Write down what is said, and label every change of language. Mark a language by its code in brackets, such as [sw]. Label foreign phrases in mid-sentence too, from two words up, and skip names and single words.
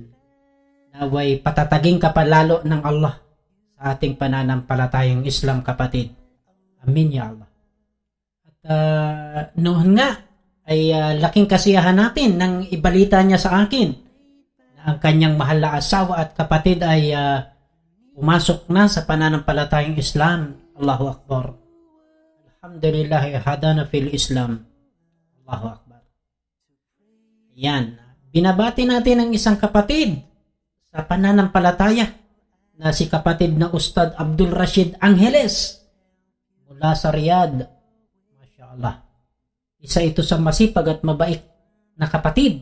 [tl] Naway patataging ka palalo ng Allah sa ating pananampalatayang Islam, kapatid. Amin, [ar] يا الله. [tl] At noon nga ay laking kasiyahan natin nang ibalita niya sa akin na ang kanyang mahal na asawa at kapatid ay pumasok na sa pananampalatayang Islam. [ar] الله أكبر. الحمد لله، هدانا في الإسلام. الله أكبر. [tl] Yan. Binabati natin ang isang kapatid sa pananampalataya na si kapatid na Ustad Abdul Rashid Angeles mula sa Riyadh. [ar] ما شاء الله. [tl] Isa ito sa masipag at mabait na kapatid.